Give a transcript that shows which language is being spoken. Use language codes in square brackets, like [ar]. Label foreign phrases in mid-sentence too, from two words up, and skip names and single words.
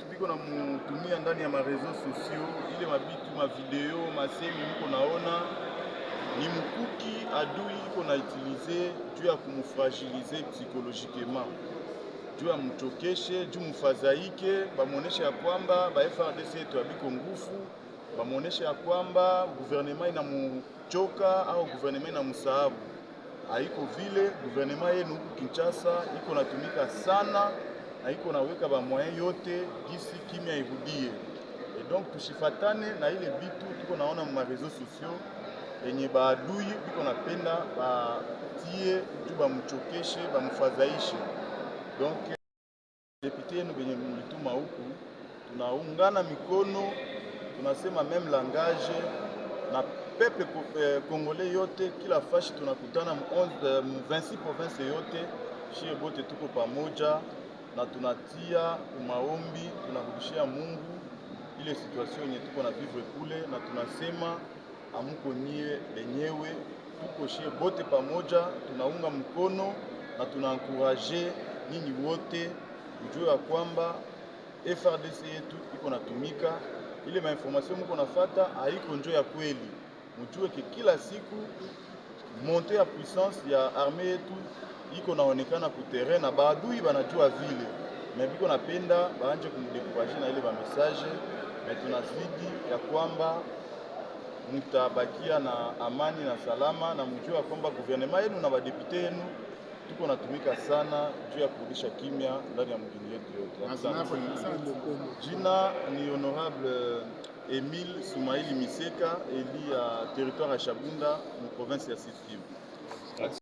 [sw] biko na mutumia ndani ya marezo sosio, ile mabitu mavideo masemi mko naona ni mkuki adui iko na utilize juu ya kumufragilize psychologiquement, juu ya mchokeshe, juu mfadhaike, bamuoneshe ya kwamba ba FARDC yetu abiko ngufu, bamuoneshe ya kwamba gouvernement inamuchoka au gouvernement inamusahabu. Haiko vile, gouvernement yenu huku Kinshasa iko natumika sana na iko naweka ba moyen yote gisi kimya irudie. [fr] Et donc [sw] tushifatane na ile bitu tuko naona mu [fr] réseaux sociaux [sw] yenye baadui biko napenda batie juu bamchokeshe, bamfadhaishe. Donc député yenu benye mlituma huku tunaungana mikono, tunasema [fr] même langage [sw] na [fr] peuple congolais [sw] yote, kila fashi tunakutana mu 26 province yote, shie bote tuko pamoja na tunatia umaombi, tunarudishia Mungu ile situation yenye tuko na vivre kule, na tunasema amuko nyie lenyewe, tuko shie bote pamoja, tunaunga mkono na tunaencourager nyinyi wote kujua ya kwamba FARDC yetu iko natumika. Ile mainformation mko nafata haiko njo ya kweli, mjue ke kila siku monte ya puissance ya armée yetu iko naonekana ku terrain na baadui banajua vile, mais biko napenda baanje kumdekurager na ile ba message. Mais tunazidi ya kwamba mutabakia na amani na salama, na mjue kwamba gouvernement yenu na badepute yenu tuko natumika sana juu ya kurudisha kimya ndani ya mjini yetu yote. Jina ni honorable Emile Soumaili Miseka, eli ya territoire ya Chabunda mu province ya Sud Kivu.